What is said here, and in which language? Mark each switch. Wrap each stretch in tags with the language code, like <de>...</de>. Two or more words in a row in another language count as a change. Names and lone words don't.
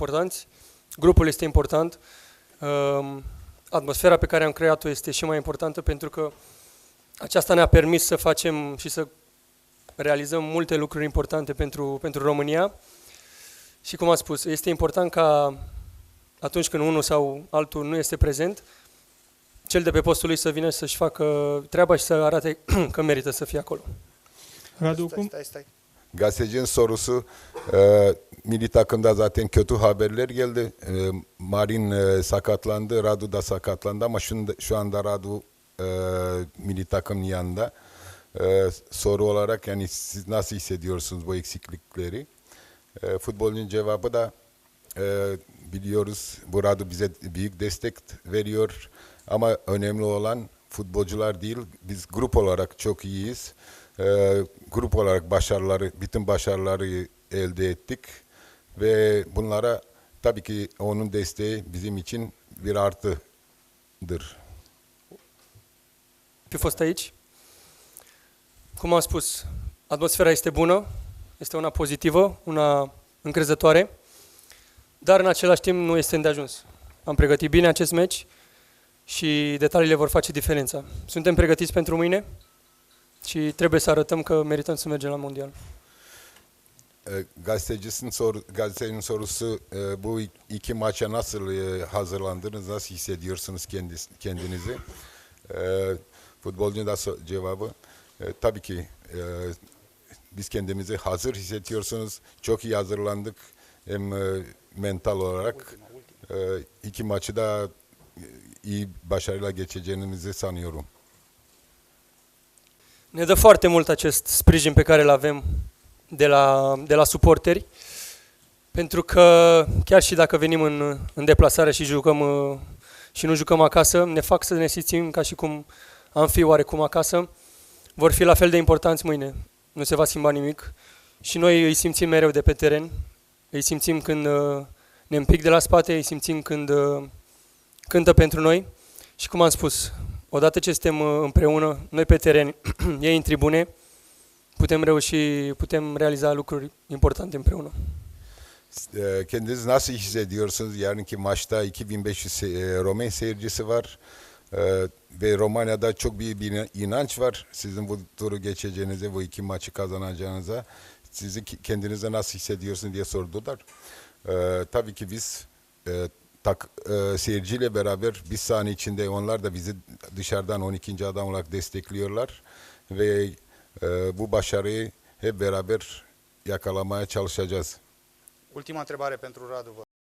<ro>importanți, grupul este important, atmosfera pe care am creat-o este și mai importantă pentru că aceasta ne-a permis să facem și să realizăm multe lucruri importante pentru România și, cum am spus, este important ca atunci când unul sau altul nu este prezent, cel de pe postul lui să vină să-și facă treaba și să arate că merită să fie acolo. Radu, Stai.</ro> <tr>Gazetecinin sorusu, milli takımda zaten kötü haberler geldi. Marin sakatlandı, Radu da sakatlandı ama şu anda Radu milli takımın yanında. Soru olarak yani siz nasıl hissediyorsunuz bu eksiklikleri? Futbolcunun cevabı da biliyoruz bu Radu bize büyük destek veriyor ama önemli olan futbolcular değil, biz grup olarak çok iyiyiz. Grup olarak bütün başarıları elde ettik ve bunlara tabii ki onun desteği bizim için bir artıdır.</tr> <ro>Fi fost aici. Cum am spus, atmosfera este bună, este una pozitivă, una încrezătoare, dar în același timp nu este îndeajuns. Am pregătit bine acest meci și detaliile vor face diferența. Suntem pregătiți pentru mâine și trebuie să arătăm că merităm să mergem la mondial.</ro> <tr>Gazetecinin sorusu bu iki maça nasıl hazırlandınız, nasıl hissediyorsunuz kendinizi? Futbolcunun da cevabı tabii ki biz kendimizi hazır hissediyorsunuz. Çok iyi hazırlandık hem mental olarak. İki maçı da iyi başarıyla geçeceğimizi sanıyorum.</tr> <ro>Ne dă foarte mult acest sprijin pe care îl avem de la suporteri, pentru că chiar și dacă venim în deplasare și și nu jucăm acasă, ne fac să ne simțim ca și cum am fi oarecum acasă. Vor fi la fel de importanți mâine. Nu se va schimba nimic și noi îi simțim mereu de pe teren. Îi simțim când ne împic de la spate, îi simțim când cântă pentru noi și, cum am spus, odată ce suntem împreună, noi pe teren, ei în tribune, putem realiza lucruri importante împreună.</ro> <tr>Kendinizi nasıl hissediyorsunuz? Yarınki maçta 2500 Romen seyircisi var ve Romanya'da çok büyük bir inanç var. Sizin bu turu geçeceğinize, bu iki maçı kazanacağınıza. Sizi kendinize nasıl hissediyorsunuz diye sordular. Tabii ki biz seyirciyle beraber bir saniye içinde onlar da bizi dışarıdan 12. adam olarak destekliyorlar ve bu başarıyı hep beraber yakalamaya çalışacağız.</tr> <ro>Ultima întrebare pentru Radu.</ro>